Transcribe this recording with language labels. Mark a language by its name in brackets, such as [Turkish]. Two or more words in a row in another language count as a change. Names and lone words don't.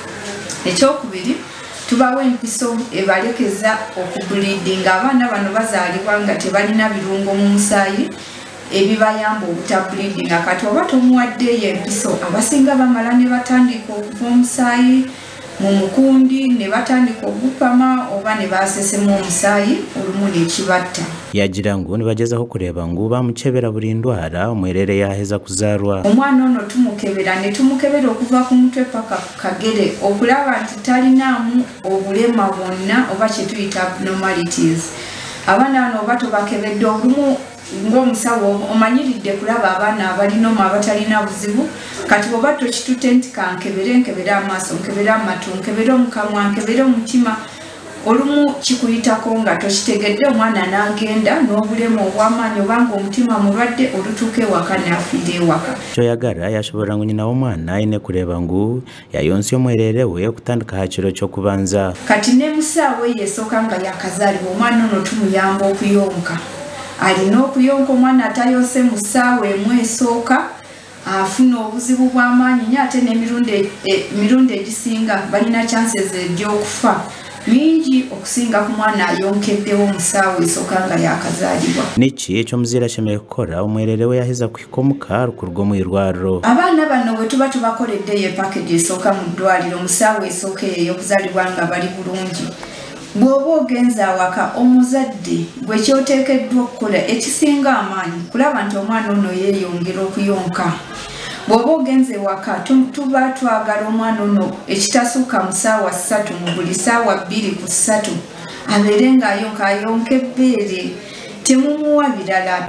[Ganda] Ekyokubiri tubawa empiso ebalekeza okubulidinga abaana bano bazaalibwa nga tebalina birungo mu musaayi ebibayamba obutabulidinga kati oba tomuwaddeeyo empiso abasinga bamala ne batandika okuva omusaayi mu mukundi ne batandika ogupama oba ne basesemu omusaayi olumu nekibatta. [Nyankole] Yagira ngu nibagezaho kureeba ngu bamukebera buli ndwara omwerere yaheza kuzaarwa. [Ganda] Omwana ono tumukebera ne tumukebera okuva ku mutwe paka ku kagere okulaba nti talinaamu obulema bwonna oba kye tuyita abnormalities. Abaana bano oba tobakebedde olumu ng'omusawo omanyiridde kulaba abaana abalinoma abatalina buzibu kati oba tokitutte nti nkebere amaaso nkebere amatu nkebere omukamwa nkebere omutima olumu kikuyitako nga tokitegedde omwana n'agenda n'obulemu obw'amaanyi obanga omutima mulwadde olutuuka ewaka n'afiira ewaka. [Nyankole] Choyagara yashobora ngu nyina w'omwana ayine kureeba ngu yayonsya omwerere we okutandika ha kiro ky'okubanza. [Ganda] Kati ne musaawe yesooka nga yakazaalibwa omwana ono tumuyamba okuyonka. Alina okuyonka omwana atayonse mu ssaawa emu esooka afuna obuzibu bw'amaanyi nnyo ate n'emirundi egisinga balina chances egy'okufa mingi okusinga ku mwana ayonkeddewo mu ssaawa esooka nga yakazaalibwa. [Nyankole] Niki ekyomuzaire ashemereire kukola omwerere we yaheza kuhika omuka rukuruga omu irwariro? [Ganda] Abaana bano bwe tuba tubakoleddeyo epackage esooka mu ddwaliro mu ssaawa esooka ey'okuzaalibwa nga bali bulungi. Bw'oba ogenza awaka omuzadde gwe kyoteekeddwa okukola ekisinga amaanyi kulaba nti omwana ono yeeyongera okuyonka. Bw'oba ogenza ewaka tuba twagala omwana ono ekitasuuka mu ssaawa 3 mu buli ssaawa 2 ku 3 abeere ng'ayonka ebbeere temumuwa birala.